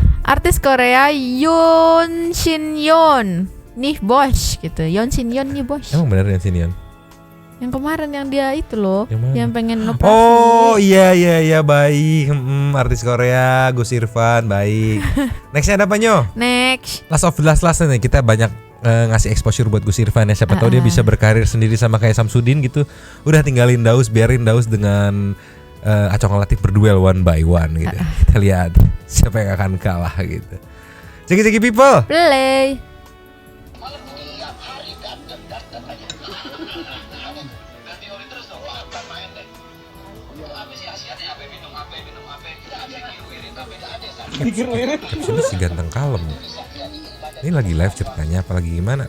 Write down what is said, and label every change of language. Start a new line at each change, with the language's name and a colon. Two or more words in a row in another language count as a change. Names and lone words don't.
Indonesian: Artis Korea Yoon Shin Yeon nih bos gitu. Yoon Shin Yeon nih bos. Emang benar yang sini. Yang kemarin yang dia itu loh, Yang mana? yang pengen operasi. Oh iya baik. Artis Korea Gus Irfan baik. Nextnya ada apa Nyo? Next.
English: Last of the last
Indonesian: nih, kita banyak ngasih exposure buat Gus Irfan ya. Siapa tahu dia bisa berkarir sendiri sama kayak Samsudin gitu. Udah tinggalin Daus, biarin Daus dengan Acong Latif berduel
English: one by one
Indonesian: gitu. Kita lihat siapa yang akan kalah gitu.
English: Ceki people.
Indonesian: Play. Captionnya si ganteng kalem. Ini lagi live ceritanya apalagi gimana?